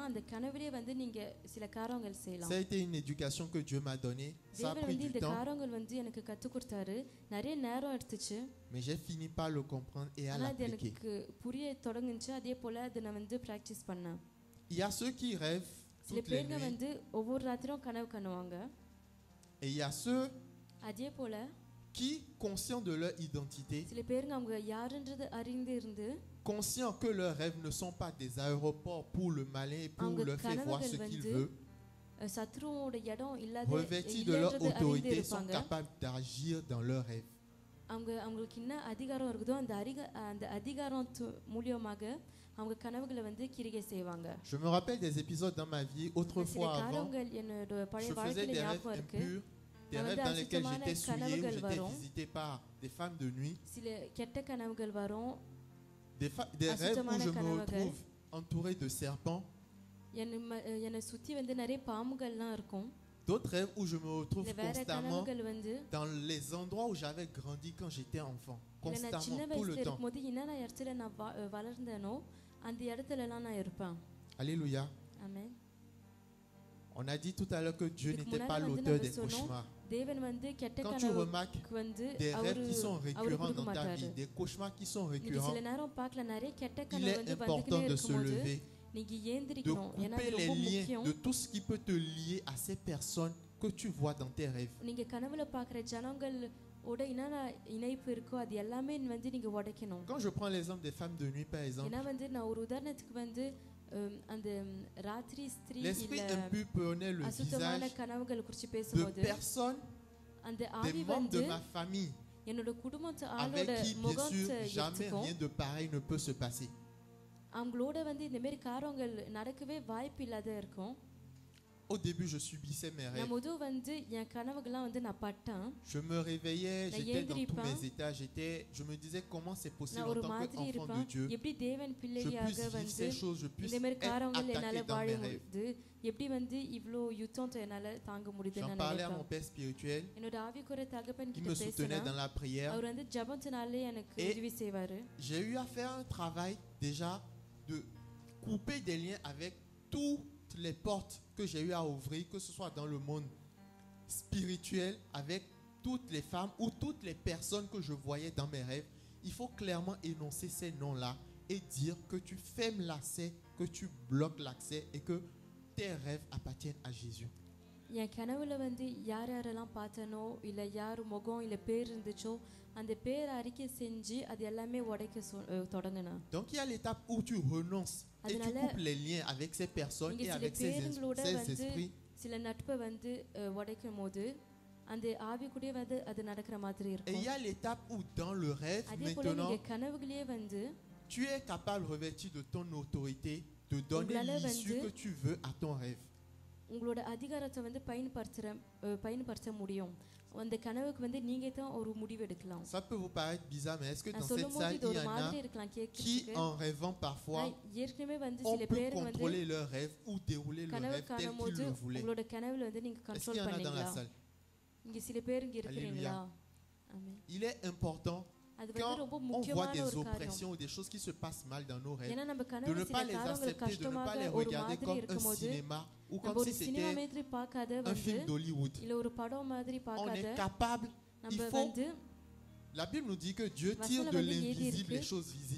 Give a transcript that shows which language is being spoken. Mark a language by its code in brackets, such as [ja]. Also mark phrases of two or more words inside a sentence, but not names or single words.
[ta] அந்த கனவிலே வந்து நீங்க சில காரியங்கள் செய்யலாம். [fr] Ça a été une éducation que Dieu m'a donnée. Ça a [ta] தேவன் [fr] pris [ta] வந்து [fr] du [ta] இந்த [fr] temps, [ta] காரியங்கள் வந்து எனக்கு கத்து கொடுத்தாரு. நிறைய நேரம் எடுத்துச்சு. [fr] mais j'ai fini par le comprendre et à [ta] ஆனா அது [fr] l'appliquer. [ta] எனக்கு புரிய தொடங்குச்சு. அதே போல அதை நான் வந்து பிராக்டிஸ் பண்ணேன். [fr] Il y a ceux qui rêvent [ta] சில [fr] toutes les [ta] பேருங்க [fr] nuits [ta] வந்து ஒவ்வொரு ராத்திரியும் கனவு காணுவாங்க. [fr] et il y a ceux [ta] அதே போல [fr] qui, conscients de leur identité, [ta] சில பேருங்க அவங்க யாருன்றது அறிந்து இருந்து [fr] conscients que leurs rêves ne sont pas des aéroports pour le malin et pour [ta] அவங்க [fr] leur faire voir ce [ta] கனவுகள் [fr] qu'il [ta] வந்து [fr] veut, [ta] சத்ருவோட இடம் இல்லாத [fr] revêtis de leur [ta] இல்லைன்றது அறிந்து [fr] autorité, sont [ta] இருப்பாங்க. [fr] capables d'agir dans leurs rêves. [ta] அவங்களுக்கு என்ன அதிகாரம் இருக்குதோ அந்த அதிகாரம் மூலியமாக அவங்க கனவுகளை வந்து கிரிகை செய்வாங்க. [fr] Je me rappelle des épisodes dans ma vie, [ta] சில [fr] autrefois avant, [ta] காரியங்கள் என்னோட பழைய [fr] je faisais [ta] வாழ்க்கையில [fr] des rêves [ta] ஞாபகம் இருக்கு. [fr] impurs, des [ta] நான் [fr] rêves [ta] வந்து [fr] dans lesquels [ta] அசுத்தமான [fr] j'étais souillé, où [ta] கனவுகள் [fr] j'étais [ta] வரும். [fr] visité par des femmes de nuit, [ta] சில கெட்ட கனவுகள் வரும். [fr] des rêves où [ta] அசுத்தமான [fr] je me [ta] கனவுகள். [fr] retrouve entouré de serpents, [ta] என்னை சுத்தி வந்து நிறைய பாம்புகள்லாம் இருக்கும். [fr] d'autres rêves où je me retrouve [ta] இந்த வேற [fr] constamment [ta] கனவுகள் வந்து [fr] dans les endroits où j'avais grandi quand j'étais enfant, [ta] இல்ல நான் சின்ன [fr] constamment, tout [ta] வயசுல [fr] le temps. [ta] இருக்கும்போது என்னென்ன இடத்துல நான் வளர்ந்தேனோ அந்த இடத்துல எல்லாம் நான் இருப்பேன். [fr] Alléluia. [ta] ஆமென். [fr] On a dit tout à l'heure que Dieu [ta] இதுக்கு [fr] n'était pas [ta] முன்னாடி வந்து [fr] l'auteur [ta] நம்ம [fr] des [ta] சொன்னோம், [fr] cauchemars. [ta] தேவன் வந்து கெட்ட [fr] Quand tu remarques [ta] கனவுக்கு வந்து [fr] des [ta] அவரு [fr] rêves qui sont récurrents [ta] கொடுக்க [fr] dans ta [ta] மாட்டாரு. [fr] vie, des cauchemars qui sont [ta] நீங்க [fr] récurrents, [ta] சில நேரம் பார்க்கல நிறைய கெட்ட [fr] il [ta] கனவு [fr] est [ta] வந்து [fr] important [ta] வந்துக்கிட்டே [fr] de se [ta] இருக்கும்போது [fr] lever, [ta] நீங்க [fr] de [ta] ஏந்திரிக்கணும். ஏன்னா [fr] couper [ta] அது [fr] les [ta] ரொம்ப [fr] liens [ta] முக்கியம். [fr] de tout ce qui peut te lier à ces personnes que tu vois dans tes rêves. [ta] நீங்க கனவுல பார்க்குற ஜனங்களோட என்னென்ன இணைப்பு இருக்கோ அது எல்லாமே வந்து நீங்க உடைக்கணும். [fr] Quand je prends l'exemple des femmes de nuit, par exemple, [ta] ஏன்னா வந்து நான் ஒரு உதாரணத்துக்கு வந்து அந்த ராத்திரி ஸ்திரீ [fr] l'esprit [ta] இல்ல [fr] impur prenait le [ta] அசுத்தமான [fr] visage [ta] கனவுகள் குறித்து [fr] de [ta] பேசும்போது [fr] personnes, [ta] அந்த [fr] des [ta] ஆவி [fr] membres [ta] வந்து [fr] de ma famille, [ta] என்னோட குடும்பத்து [fr] avec [ta] ஆளோட [fr] qui, bien sûr, [ta] முகத்தை [fr] jamais [ta] எடுத்துக்கும். [fr] rien de pareil ne peut se passer. [ta] அவங்களோட வந்து இந்த மாதிரி காரியங்கள் நடக்கவே வாய்ப்பு இல்லாத இருக்கும். [fr] Au début, je subissais mes [ta] நான் [fr] rêves. [ta] முதல் வந்து என் கனவுகள்லாம் வந்து நான் பட்டேன். [fr] Je me réveillais, [ta] நான் [fr] j'étais dans tous [ta] ஏந்திரிப்பேன். [fr] mes états, je me disais comment c'est possible [ta] நான் [fr] en [ta] ஒரு [fr] tant [ta] மாதிரி [fr] qu'enfant [ta] இருப்பேன். [fr] de Dieu, [ta] எப்படி தேவன் [fr] je [ta] பிள்ளையாக [fr] puisse vivre [ta] வந்து [fr] ces choses, je puisse [ta] இந்த மாதிரி [fr] être [ta] காரியங்கள் என்னால [fr] attaqué dans [ta] வாழ [fr] mes rêves. [ta] முடியுது, எப்படி வந்து இவ்வளோ யுத்தத்தை என்னால தாங்க முடியுதுன்னு [fr] J'en [ta] நான் [fr] parlais à mon [ta] நினைப்பேன். [fr] père spirituel, [ta] என்னோட ஆவிக்குரிய தகப்பன் [fr] qui [ta] கிட்ட [fr] me soutenait [ta] பேசினேன். [fr] dans la prière. [ta] அவர் வந்து ஜெபத்தினாலே எனக்கு [fr] Et [ta] உதவி செய்வாரு. [fr] J'ai eu à faire un travail déjà de couper des liens avec toutes les portes que j'ai eu à ouvrir, que ce soit dans le monde spirituel, avec toutes les femmes ou toutes les personnes que je voyais dans mes rêves. Il faut clairement énoncer ces noms-là et dire que tu fermes l'accès, que tu bloques l'accès et que tes rêves appartiennent à Jésus. [ta] என் கனவுல வந்து யார் யாரெல்லாம் பார்த்தனோ இல்லை யார் முகம் இல்லை பேர் இருந்துச்சோ அந்த பேர் அறிக்கை செஞ்சு அது எல்லாமே உடைக்க தொடங்கினேன். [fr] Donc il y a l'étape où tu renonces et tu coupes les liens avec ces personnes et avec ces esprits. [ta] சில நட்பை வந்து உடைக்கும் போது அந்த ஆவி கூட வந்து அது நடக்கிற மாதிரி [fr] Et [ta] இருக்கும். [fr] il y a l'étape où dans le rêve, [ta] அதே போல [fr] maintenant, [ta] நீங்க கனவுகளே வந்து [fr] tu es capable, revêtu de ton autorité, de donner l'issue que tu veux à ton rêve. [ta] உங்களோட அதிகாரத்தை வந்து பயன்படுத்த முடியும். அந்த கனவுக்கு வந்து நீங்க தான் ஒரு முடிவு எடுக்கலாம். [fr] Ça peut vous paraître bizarre, mais est-ce que [ta] நான் [fr] dans cette [ta] சொல்லும்போது [fr] salle, [ta] இது [fr] il y [ta] ஒரு [fr] en [ta] மாதிரி [fr] a [ta] இருக்கலாம் [fr] qui, [ta] கேட்கறதுக்கு. [fr] en rêvant parfois, [ta] ஏற்கனவே வந்து [fr] on [ta] சில [fr] peut [ta] பேர் வந்து [fr] contrôler leur rêve ou dérouler leur [ta] கனவு [fr] rêve tel qu'ils [ta] காணும்போது [fr] le voulaient? [ta] உங்களோட கனவுல வந்து நீங்க [fr] Est-ce qu'il y [ta] கண்ட்ரோல் [fr] en a dans la [ta] பண்ணீங்களா? [fr] salle? [ta] இங்க சில பேர் இங்க இருக்கிறீங்களா? ஆமென். [fr] Il est important, [ta] அது [fr] quand [ta] வந்து ரொம்ப [fr] on voit [ta] முக்கியமான [fr] des [ta] ஒரு காரியம். [fr] oppressions ou des choses qui se passent mal dans nos rêves, [ta] ஏன்னா நம்ம [fr] de [ta] கனவுல [fr] ne [ta] சில [fr] pas les [ta] காரியங்கள் [fr] accepter, de ne pas [ta] கஷ்டமாக [fr] les [ta] ஒரு [fr] regarder [ta] மாதிரி [fr] comme un [ta] இருக்கும்போது [fr] cinéma ou [ta] நம்ம [fr] comme [ta] ஒரு [fr] si [ta] சினிமா [fr] c'était [ta] மாதிரி பார்க்காத [fr] un [ta] வந்து [fr] film d'Hollywood. [ta] இல்ல ஒரு படம் மாதிரி [fr] On [ta] பார்க்காத [fr] est capable, il [ta] நம்ம [fr] faut. [ta] வந்து [fr] La Bible nous dit que Dieu tire de l'invisible les choses visibles.